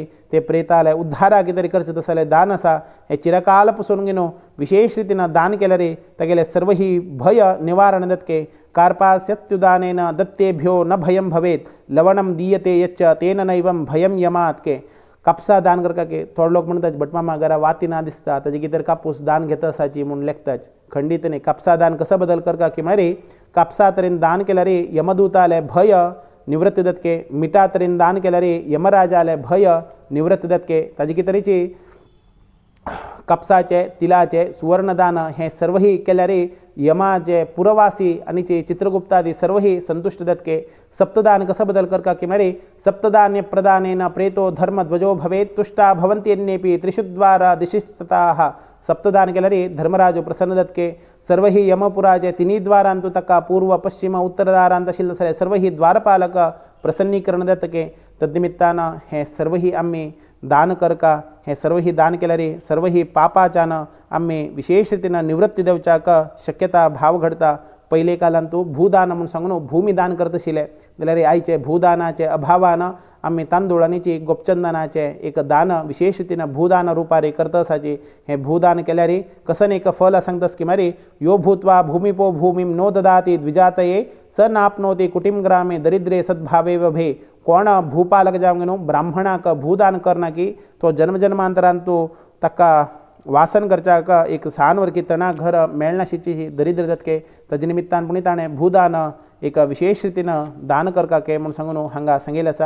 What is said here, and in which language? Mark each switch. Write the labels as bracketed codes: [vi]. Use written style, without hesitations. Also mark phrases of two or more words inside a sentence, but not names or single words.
[kok] ते प्रेताले उद्धारा कितें करचें तसले दान आसा हे चिरकाल पासून विशेष रितीन दान केल्यार तेगेले सर्व ही भय निवारण दत्के. [sa] कार्पास्यत्युदानेन दत्तेभ्यो न भयं भवेत् लवणं दीयते यच्च तेन नैवं भयं यमात् के. [kok] कापसा दान करका के थोडे लोक म्हणटात भटमामा घरा वाती ना दिसता ताजे कितें कापूस दान घेता असाची म्हणून लेखताच खंडीत न्ही. कापसा दान कसा बदल करका की म्हळ्यार कापसा तरेन दान केल्यार यमदूताले भय निवृत्त दत्के. मिठा तरेन दान केल्यार यमराजाले भय निवृत्त दत्के. ताजे कितें तरेची कापसाचे तिलाचे सुवर्णदान हे सर्व ही केल्यार यमाचे पुरवासी आणि चित्रगुप्तादी सर्व ही संतुष्ट दत्के. सप्तदान कसं बदल करका की म्हळ्यार [sa] सप्तदान्य प्रदानेन प्रेतो धर्मध्वजो भवेत् तुष्टा भवन्त्यन्येपि त्रिषुद्वारा दिशिस्तताः. [kok] सप्तदान केल्यार धर्मराजो प्रसन्न दत्के. सर्व ही यमपुराचे 3 द्वारांतू ताका पूर्व पश्चिम उत्तर दारांत आशिल्ले सर्व ही द्वारपालक प्रसन्नीकरण दत्के. तद्निमित्तानं हे सर्व ही आम्ही दान करका हे सर्व ही दान केल्यार सर्व ही पापाच्यान आम्ही विशेष रितीन निवृत्ती देवच्याक शक्यता भाव घडता. पहिले कालांतू भूदान म्हणून सांगून भूमी दान करत आशिल्ले जाल्यार आयचे भूदानाचे अभावान आम्ही तांदूळ आनी गोपचंदनाचे एक दान विशेष रितीन भूदान रुपारी करत असाची. हे भूदान केल्यार कसन एक फल सांगतास की मारी [sa] यो भूत्वा भूमिपो भूमिं नो ददाति द्विजातये स नाप्नोति कुटिम ग्रामे दरिद्रे सद्भावे वभे. [kok] कोण भूपालक जावंगे न्हू ब्राह्मणाक भूदान करना की तो जन्मजन्मांतरान तू ताका वासन करच्याक एक सानवर की तना घर मेळनाशिची ही दरिद्र जातके ताजे निमित्तान पुणी ताणें भूदान एक विशेष रितीन दान करका के म्हूण सांगून हांगा सांगिल्लें आसा।